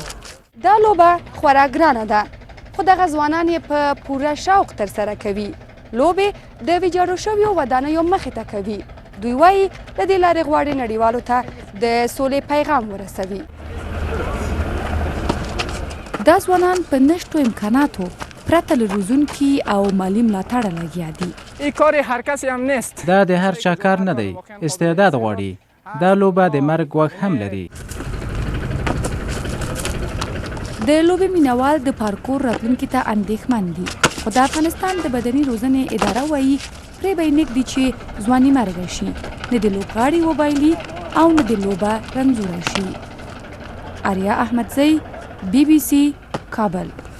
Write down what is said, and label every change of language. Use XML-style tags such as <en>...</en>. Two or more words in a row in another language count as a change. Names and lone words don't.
<ps>دا لوبه خورا ګرانه ده خو دغه ځوانان یې په پوره شوق ترسره کوي لوبې د ویجاړو شویو ودانیو مخې ته کوي دوی وایي د دې لارې غواړي نړیوالو ته د سولې پیغام ورسوي دا ځوانان په نشتو امکاناتو پرته له روزونکي او مالي ملاتړه لګیا دي</ps> <fa>این کار هر کسی هم نیست</fa> <ps>دا د هر چا کار نه دی استعداد غواړي دا لوبه د مرګ ګواښ هم لري د لوبې مینوال د پارکور راتلونکي ته اندېښمن دي خو د افغانستان د بدني روزنې اداره وایي پرې به یې نږدي چې ځواني مرګه شي نه د لوبغاړي وبایلي او نه د لوبه رنځوره شي آریا احمدزی BBC کابل</ps>